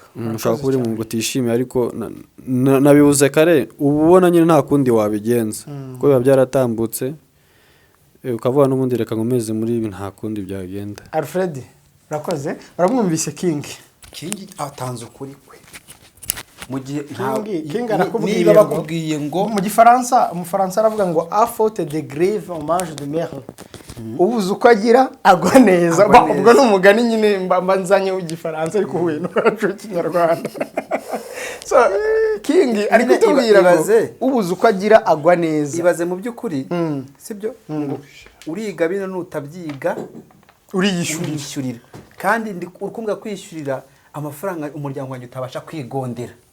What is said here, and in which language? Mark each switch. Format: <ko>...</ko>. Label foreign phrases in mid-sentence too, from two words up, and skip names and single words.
<rw>Ushaka kuba uri mu mwuga utishimiye, ariko nabibuze kare ubona nyine nta kundi wabigenza kuko biba byaratambutse, ukavuga n'ubundi reka nkomeze muri ibi nta kundi byagenda. Alfred, urakoze, uramwumvise King atanze ukuri kwe mu gihe King arakubwiye niba bakubwiye ngo mu gifaransa, umufaransa aravuga ngo</rw> <fr>a faute de grève on mange de merde.</fr> <rw>Ubuze uko agira agwa neza. Ubwo n'umugani nyine mbanzanye w'igifaransa ariko huye no Kinyarwanda. So King ari kutubwira ngo ubuze uko agira agwa neza. Ibaze mu by'ukuri sibyo ngo uriga bino nutabyiga uriyishyurira, kandi ndi urukumbwa kwishyurira amafaranga umuryango wanjye utabasha kwigondera.</rw>